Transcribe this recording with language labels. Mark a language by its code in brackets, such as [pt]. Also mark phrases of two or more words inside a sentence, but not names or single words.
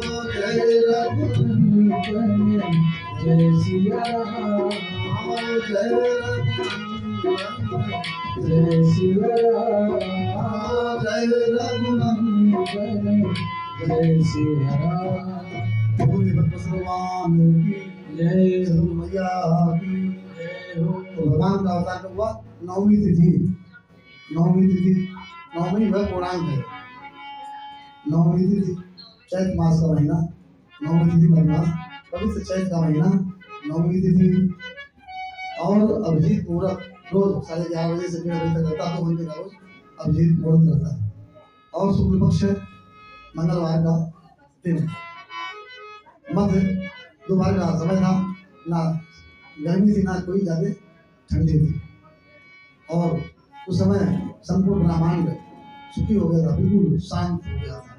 [hi] जय रघुनंदन जय श्री राम जय रघुनंदन जय श्री राम जय रघुनंदन जय श्री राम बोले भगवान की जय हो मैया की जय हो तो भगवान का अवतार कब हुआ? नवमी तिथि नवमी वह पूर्णांक है। नवमी तिथि चैत मास का महीना, नवमी तिथि मधुमास पवित्र चैत का महीना, नवमी तिथि और अभिजीत मुहूर्त रोज 11:30 बजे से 1:30 बजे तक रहता है। 2 घंटे का रोज अभिजीत मुहूर्त रहता है और शुक्ल पक्ष मंगलवार का दिन मध्य दोपहर का समय था। ना गर्मी थी ना कोई ज्यादा ठंडी थी और उस समय संपूर्ण ब्रह्मांड सुखी हो गया था, बिल्कुल शांत हो गया था।